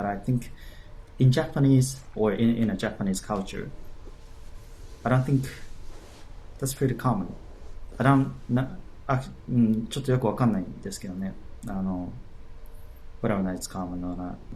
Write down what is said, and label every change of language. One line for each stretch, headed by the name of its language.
English: But I think in Japanese or in a Japanese culture, I don't think that's pretty common. I don't
Japanese: ちょっとよくわかんないんですけどね。
English: whether or not it's common or not.